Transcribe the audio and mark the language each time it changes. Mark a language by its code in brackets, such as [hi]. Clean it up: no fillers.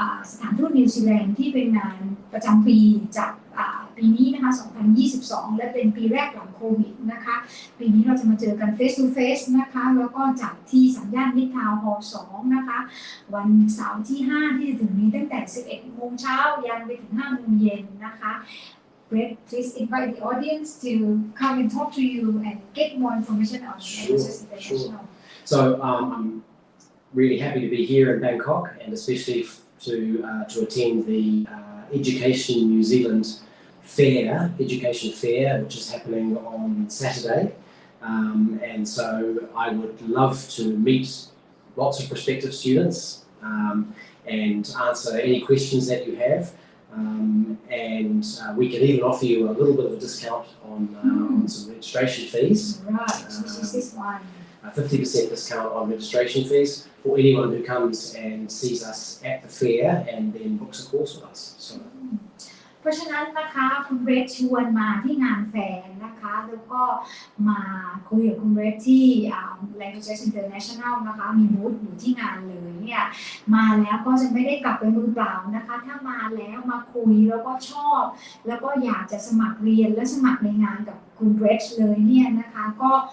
[th] สถานทูตนิวซีแลนด์ที่เป็นงานประจำปีจากปีนี้นะคะ2022และเป็นปีแรกหลังโควิดนะคะปีนี้เราจะมาเจอกัน [en] face to face [th] นะคะแล้วก็จัดที่สัญญาณมิตรทาวน์ฮอลล์2นะคะวันเสาร์ที่5ที่จะถึงนี้ตั้งแต่ 11 โมงเช้ายันไปถึง 5 โมงเย็นนะคะ [en] Brett, please invite the audience to come and talk to you and get more information on Languages International. So I'm really happy to be here in Bangkok and especially to attend the Education New Zealand Education Fair, which is happening on Saturday. And so I would love to meet lots of prospective students and answer any questions that you have. And we can even offer you a little bit of a discount on some registration fees. Right, which is this one. A 50% discount on registration fees for anyone who comes and sees us at the fair and then books a course with us. So. [th] เพราะฉะนั้นนะคะคุณเบรดชวนมาที่งานแฟร์นะคะ แล้วก็มาคุยกับคุณเรดที่ Languages International นะคะมีบูธอยู่ที่งานเลยเนี่ยมาแล้วก็จะไม่ได้กลับไปมือเปล่านะคะถ้ามาแล้วมาคุยแล้วก็ชอบแล้วก็อยากจะสมัครเรียนและสมัครในงานกับคุณเรดเลยเนี่ยนะคะก็